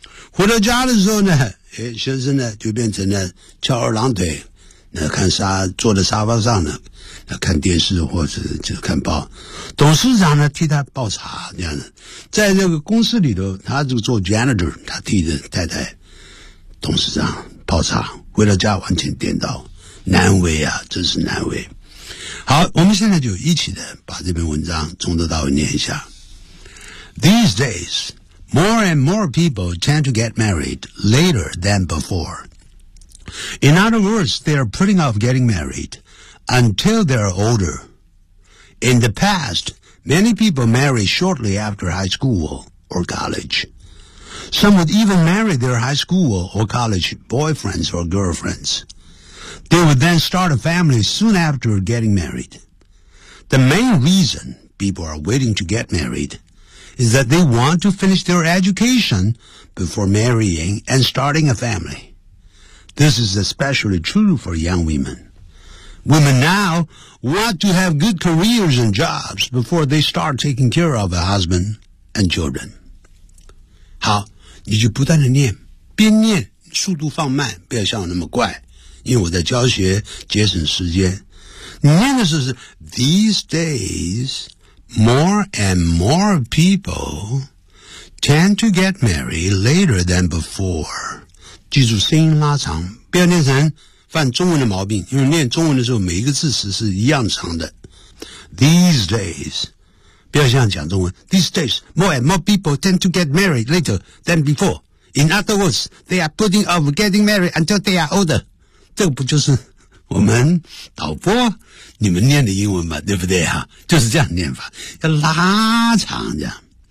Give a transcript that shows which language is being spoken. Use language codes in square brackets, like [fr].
[zh] 回到家的时候呢，先生呢就变成了翘二郎腿，那看沙坐在沙发上呢，那看电视或者就看报，董事长呢替他报茶，这样的。在这个公司里头，他就做 janitor， 他替着太太董事长报茶，回到家完全颠倒，难为啊，真是难为。好，我们现在就一起的把这篇文章从头到尾念一下。 [en] These days, more and more people tend to get married later than before. In other words, they are putting off getting married until they are older. In the past, many people married shortly after high school or college. Some would even marry their high school or college boyfriends or girlfriends. They would then start a family soon after getting married. The main reason people are waiting to get married is that they want to finish their education before marrying and starting a family. This is especially true for young women. Women now want to have good careers and jobs before they start taking care of a husband and children. [zh] 好，你就不断地念，边念速度放慢，不要像我那么怪，因为我在教学节省时间。念的是 [en] These days, more and more people tend to get married later than before. [zh] 记住声音拉长，不要念成犯中文的毛病，因为念中文的时候每一个字词是一样长的。 [en] These days, [zh] 不要像讲中文。 [en] These days, more and more people tend to get married later than before. In other words, they are putting off getting married until they are older. [zh] 这不就是我们导播你们念的英文吗？对不对啊？就是这样念法，要拉长这样。